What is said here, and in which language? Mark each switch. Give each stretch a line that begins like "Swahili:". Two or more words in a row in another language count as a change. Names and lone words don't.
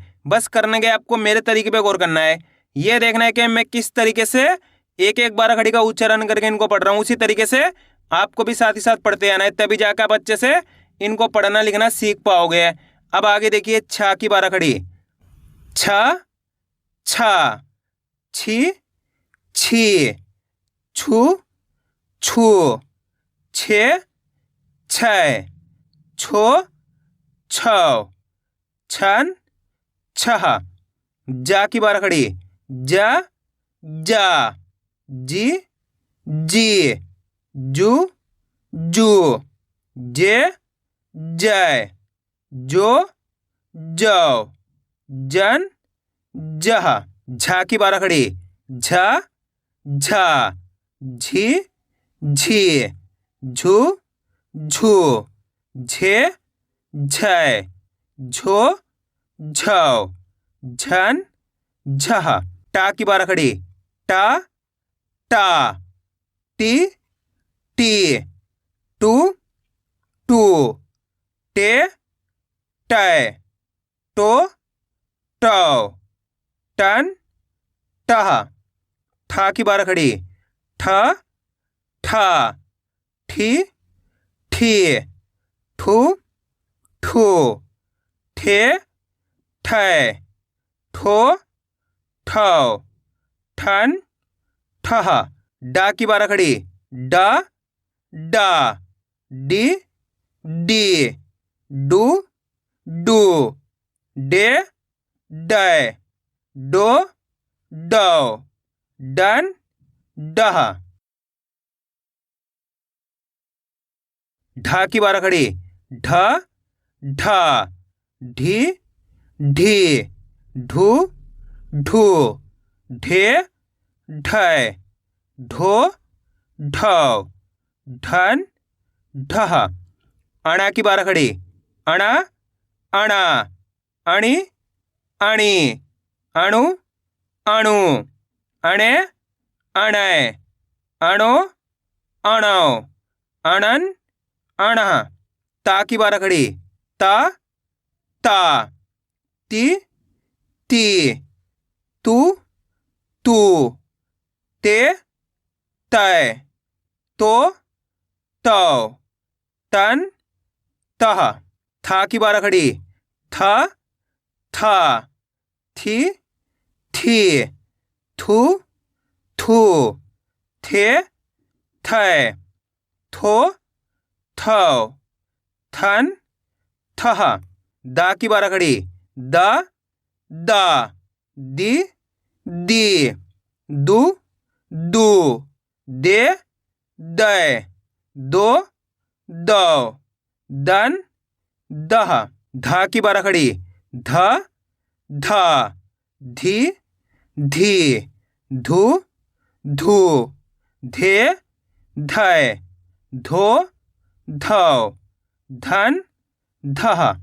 Hindi: बस करने के आपको मेरे तरीके पे गौर करना है। ये देखना है कि मैं किस तरीके से एक एक बारह खड़ी का उच्चारण करके इनको पढ़ रहा हूँ। उसी तरीके से आपको भी साथ ही साथ पढ़ते आना है, तभी जाकर आप अच्छे से इनको पढ़ना लिखना सीख पाओगे। अब आगे देखिए छा की बारह खड़ी। छ छा, छी छी, छू छू, छे छै, छो छौ, छन छह। जा की बारह खड़ी। जा जा, जी जी, जू जू, जे जय, जो जौ, जन जह। झा की बारह खड़ी। झा झा, झी झी, झू झू, झे झै, झो झौ, झन झह। टा की बारह खड़ी। टा टा, टी टी, टू टू, टे टै, टो टौ, टन टह। ठा की बारह खड़ी। ठ ठा, ठी ठी, ठू ठू, ठे ठै, ठो ठौ, ठन ठह। डा की बारह खड़ी। डा डा, डी डी, डू डू, डे डै, डो डौ, डन डह। ढा की बारह खड़ी। ढ ढा, ढी ढी, ढू ढू, ढे ढय, ढो ढव, ढन ढह। अणा की बारह खड़ी, अणा अणा, अणी अणी, अणु अणु, अणे अणय, अणो अणव, अणन अणह। ता की बारह खड़ी, ता ता, ती ती, तू तू, ते तय, तो तौ, तन तह। था की बारह खड़ी, था था, थी थी, थू थू, थे थय, थो थौ, थन थह। दा की बारह खड़ी, दा दा, दी दी, दू दू, दे दय, दो दौ, दन दह। धा की बारह खड़ी, ध धा, धी धी, धू धू, धे धय, धो धौ, धन धह।